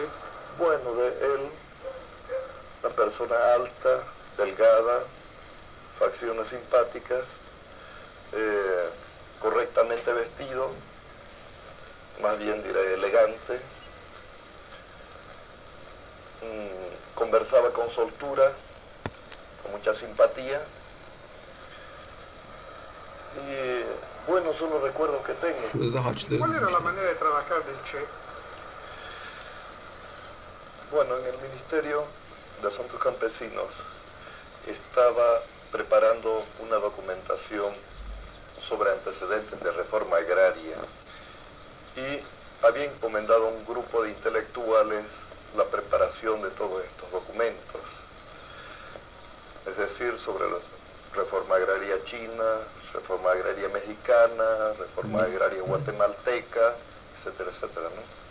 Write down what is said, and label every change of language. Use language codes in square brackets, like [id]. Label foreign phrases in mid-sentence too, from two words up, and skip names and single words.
[es] Bueno, de él, una persona alta, delgada, facciones simpáticas, correctamente vestido, más bien diré elegante, conversaba con soltura, con mucha simpatía, y bueno, son los recuerdos que tengo. [tr] Şurada da haçları [es] ¿Cuál era la [tr] dizmişler. [es] manera de trabajar del Che? Bueno, en el Ministerio de Asuntos Campesinos estaba preparando una documentación sobre antecedentes de reforma agraria y había encomendado a un grupo de intelectuales la preparación de todos estos documentos, es decir, sobre la reforma agraria china, reforma agraria mexicana, reforma agraria guatemalteca, etcétera, etcétera, ¿no?